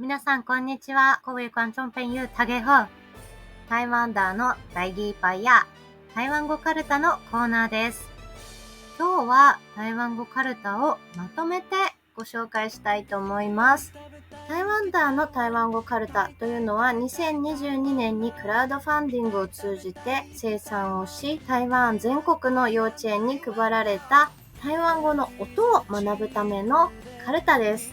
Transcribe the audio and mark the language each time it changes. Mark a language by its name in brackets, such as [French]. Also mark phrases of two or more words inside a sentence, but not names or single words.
[Japanese] 皆さんこんにちは。 [Chinese] 各位观众朋友大家好。 [Japanese] 台湾ダーの大義パイや台湾語カルタのコーナーです。今日は台湾語カルタをまとめてご紹介したいと思います。台湾ダーの台湾語カルタというのは2022年にクラウドファンディングを通じて生産をし、台湾全国の幼稚園に配られた台湾語の音を学ぶためのカルタです。